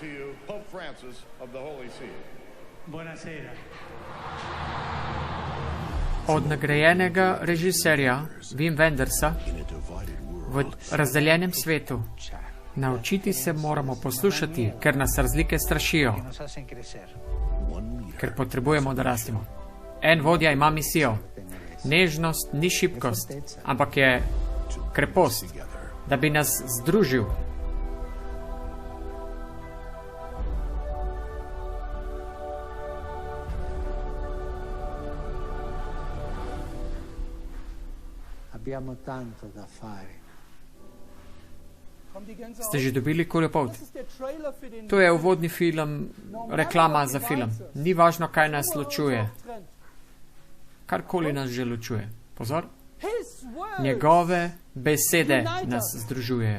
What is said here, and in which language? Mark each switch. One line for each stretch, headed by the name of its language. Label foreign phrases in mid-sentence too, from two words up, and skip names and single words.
Slovenian: Od nagrajenega režiserja Wim Wendersa v razdeljenem svetu naučiti se moramo poslušati, ker nas razlike strašijo, ker potrebujemo, da rastemo. En vodja ima misijo. Nežnost ni šibkost, ampak je krepost, da bi nas združil.
Italian: Abbiamo tanto da fare.
Slovenian: Ste že dobili Kurjopolt? To je uvodni film, reklama za film. Ni važno, kaj nas ločuje. Karkoli nas že ločuje. Pozor. Njegove besede nas združujejo.